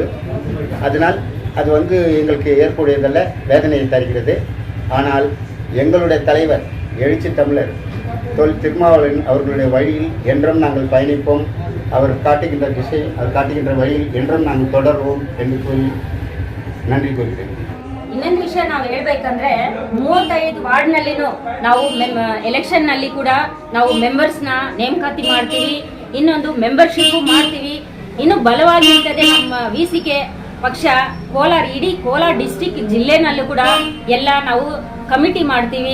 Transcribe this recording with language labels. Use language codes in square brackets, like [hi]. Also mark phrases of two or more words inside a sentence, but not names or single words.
[ta] அதனால் அது வந்து எங்களுக்கு ஏற்புடையதல்ல, வேதனையை தருகிறது. ஆனால் எங்களுடைய தலைவர் எழுச்சி தமிழர் தோள் திருமாவளவன் அவர்களுடைய வழியில் என்றும் நாங்கள் பயணிப்போம். அவர் காட்டுகின்ற திசை, அவர் காட்டுகின்ற வழியில் என்றும் நாங்கள் தொடர்வோம் என்று கூறி நன்றி கூறுகிறேன். [kn] ಇನ್ನೊಂದು ವಿಷಯ ನಾವು ಹೇಳ್ಬೇಕಂದ್ರೆ 35 ವಾರ್ಡ್ನಲ್ಲಿನೂ ನಾವು ಎಲೆಕ್ಷನ್ನಲ್ಲಿ ಕೂಡ ನಾವು ಮೆಂಬರ್ಸ್ನ ನೇಮಕಾತಿ ಮಾಡ್ತೀವಿ, ಇನ್ನೊಂದು ಮೆಂಬರ್ಶಿಪ್ ಮಾಡ್ತೀವಿ. ಇನ್ನು ಬಲವಾಗಿ ಇರ್ತದೆ ನಮ್ಮ BCK ಪಕ್ಷ. ಕೋಲಾರ, ಇಡೀ ಕೋಲಾರ ಡಿಸ್ಟಿಕ್ ಜಿಲ್ಲೆನಲ್ಲೂ ಕೂಡ ಎಲ್ಲ ನಾವು ಕಮಿಟಿ ಮಾಡ್ತೀವಿ.